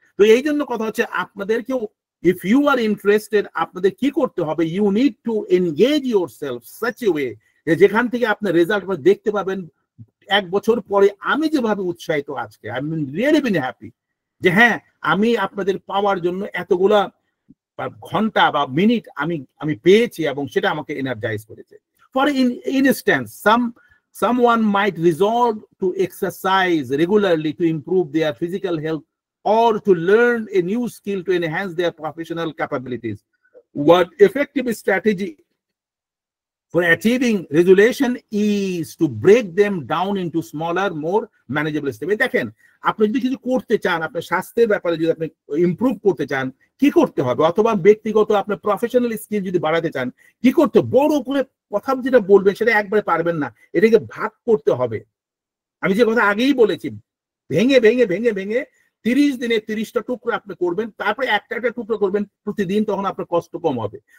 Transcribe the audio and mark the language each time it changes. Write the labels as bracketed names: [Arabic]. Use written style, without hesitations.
[Bangla] তো এই জন্য কথা হচ্ছে আপনাদেরকেও, [English] if you are interested, [Bangla] আপনাদের কি করতে হবে, [English] you need to engage yourself such a way [Bangla] যেখান থেকে আপনার রেজাল্ট দেখতে পাবেন 1 বছর পরে। আমি যেভাবে উৎসাহিত আজকে, [English] I am really been happy [Bangla] যে হ্যাঁ আমি আপনাদের পাওয়ার জন্য এতগুলা ঘন্টা বা মিনিট আমি পেয়েছি এবং সেটা আমাকে এনার্জাইজ করেছে। [English] For instance, someone might resolve to exercise regularly to improve their physical health or to learn a new skill to enhance their professional capabilities. What effective strategy for achieving resolution is to break them down into smaller, more manageable steps. [Bangla] দেখেন, আপনি যদি কিছু করতে চান, আপনার স্বাস্থ্যের ব্যাপারে যদি আপনি ইমপ্রুভ করতে চান, কি করতে হবে, অথবা ব্যক্তিগত আপনার প্রফেশনাল স্কিল যদি বাড়াতে চান, কি করতে, বড় করে কথা যেটা বলবেন সেটা একবারে পারবেন না, এটাকে ভাগ করতে হবে। আমি যে কথা আগেই বলেছি, ভেঙে ভেঙে ভেঙে ভেঙে 30 দিনে 30টা টুকরো আপনি করবেন, তারপরে একটা টুকরো করবেন প্রতিদিন, তখন আপনার কষ্ট কম হবে।